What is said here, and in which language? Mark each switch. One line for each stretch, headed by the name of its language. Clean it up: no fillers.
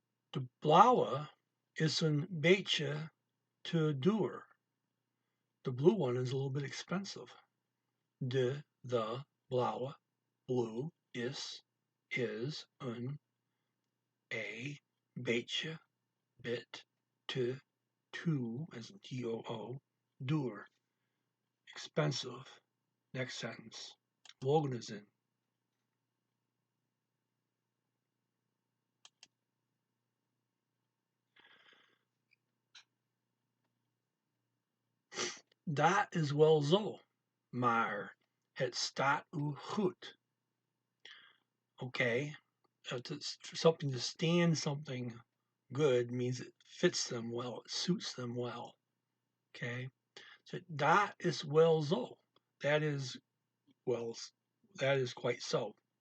Dutch: De blauwe is een beetje te duur.
English: The blue one is a little bit expensive. The blauwe, blue, is een, a, beetje, bit, te, as in T-O-O, duur, expensive. Next sentence.
Dutch: Volgende zin. Dat is wel zo, maar het staat u goed.
English: Okay, for something to stand something good means it fits them well, it suits them well. Okay, so
Dutch: dat is wel zo.
English: That is well, that is quite so.